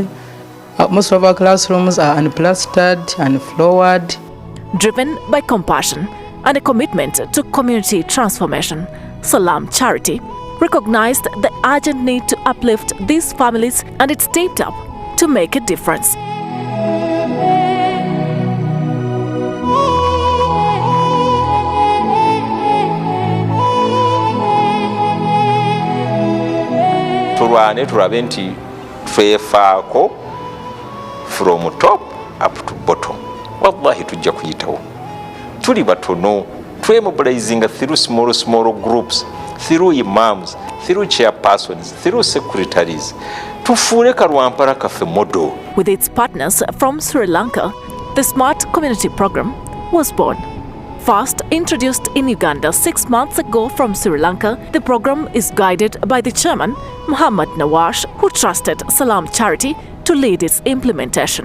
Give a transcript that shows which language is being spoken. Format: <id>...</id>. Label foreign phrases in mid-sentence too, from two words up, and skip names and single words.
<en>Most of our classrooms are unplastered and floored. Driven by compassion and a commitment to community transformation, Salam Charity recognized the urgent need to uplift these families, and it stepped up to make a difference.</en> <lg>Turwane turabe nti twefaako</lg> <en>from top up to bottom.</en> <lg>Wallahi tujja kuyitawo. Tuli batono, twemobilizing</lg> <en>through small groups, through imams, through chairpersons, through secretaries.</en> <lg>Tufuule Karwampara Cafe model.</lg> <en>With its partners from Sri Lanka, the Smart Community Program was born. First introduced in Uganda 6 months ago from Sri Lanka, the program is guided by the chairman, Muhammad Nawash, who trusted Salam Charity to lead its implementation.</en>